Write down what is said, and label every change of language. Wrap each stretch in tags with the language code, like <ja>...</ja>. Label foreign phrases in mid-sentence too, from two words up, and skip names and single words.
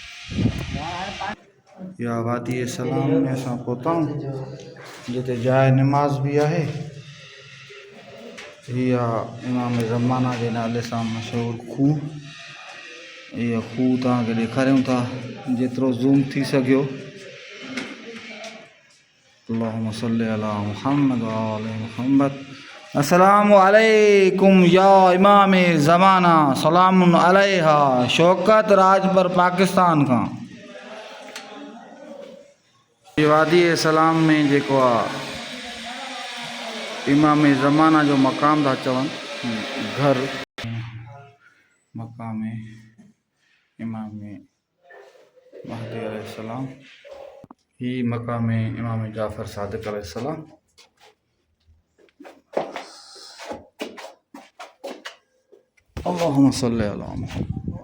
<sd>या वादी सलाम में असां पहुताऊं जिते जाइ निमाज़ बि आहे। इहा इमाम ज़माना जे नाले सां मशहूरु खूह, इहा खूह तव्हांखे ॾेखारियूं था जेतिरो ज़ूम थी सघियो।</sd> <ar>اللهم صل على محمد وآل محمد. السلام عليكم يا إمام الزمان، سلام عليها.</ar> <sd>शौकत राजपुर पाकिस्तान खां। वादी सलाम में जेको आहे इमाम ज़माना जो मक़ाम था चवनि, घर मक़ाम इमाम महदी अलैहिस्सलाम, ही मक़ाम इमाम जाफ़र सादिक़ अलैहिस्सलाम।</sd> <ar>اللهم صل على محمد.</ar>